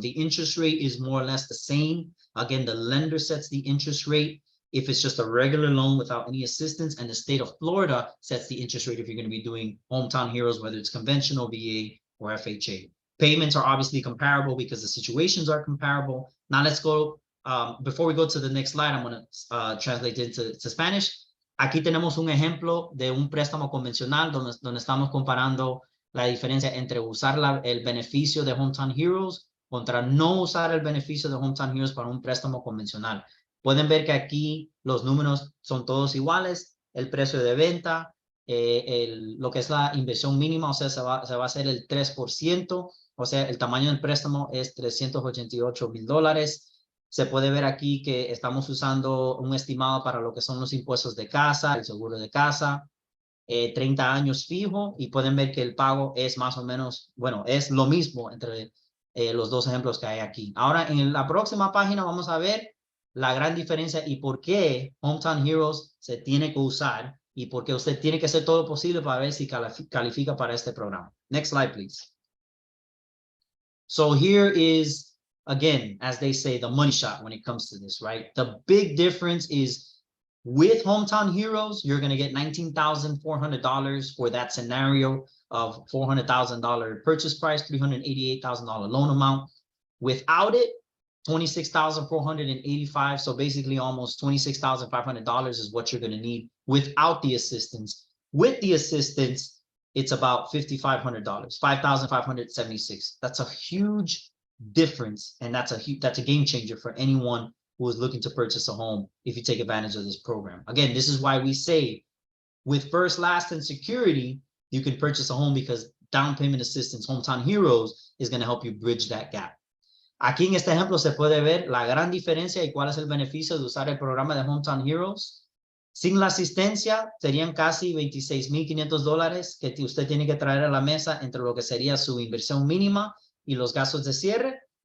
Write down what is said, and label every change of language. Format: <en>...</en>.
<en>The interest rate is more or less the same. Again, the lender sets the interest rate if it's just a regular loan without any assistance, and the state of Florida sets the interest rate if you're going to be doing Hometown Heroes, whether it's conventional, VA, or FHA. Payments are obviously comparable because the situations are comparable. Now let's go, before we go to the next slide, I'm going to translate it into Spanish.</en> <es>Aquí tenemos un ejemplo de un préstamo convencional donde estamos comparando la diferencia entre usar el beneficio de Hometown Heroes contra no usar el beneficio de Hometown Heroes para un préstamo convencional. Pueden ver que aquí los números son todos iguales, el precio de venta, lo que es la inversión mínima, o sea, se va a hacer el 3%, o sea, el tamaño del préstamo es $388,000. Se puede ver aquí que estamos usando un estimado para lo que son los impuestos de casa, el seguro de casa, 30 años fijo, y pueden ver que el pago es más o menos, bueno, es lo mismo entre los dos ejemplos que hay aquí. Ahora, en la próxima página vamos a ver la gran diferencia y por qué Hometown Heroes se tiene que usar y por qué usted tiene que hacer todo posible para ver si califica para este programa.</es> <en>Next slide, please. So here is, again, as they say, the money shot when it comes to this, right? The big difference is with Hometown Heroes, you're going to get $19,400 for that scenario of $400,000 purchase price, $388,000 loan amount. Without it, $26,485. So basically almost $26,500 is what you're going to need without the assistance. With the assistance, it's about $5,500, $5,576. That's a huge difference, and that's a game changer for anyone who is looking to purchase a home if you take advantage of this program. Again, this is why we say with First, Last, and Security, you can purchase a home because down payment assistance, Hometown Heroes, is going to help you bridge that gap.</en> <es>Aquí en este ejemplo se puede ver la gran diferencia y cuál es el beneficio de usar el programa de Hometown Heroes. Sin la asistencia, serían casi $26,500 que usted tiene que traer a la mesa entre lo que sería su inversión mínima y los gastos de cierre.</es>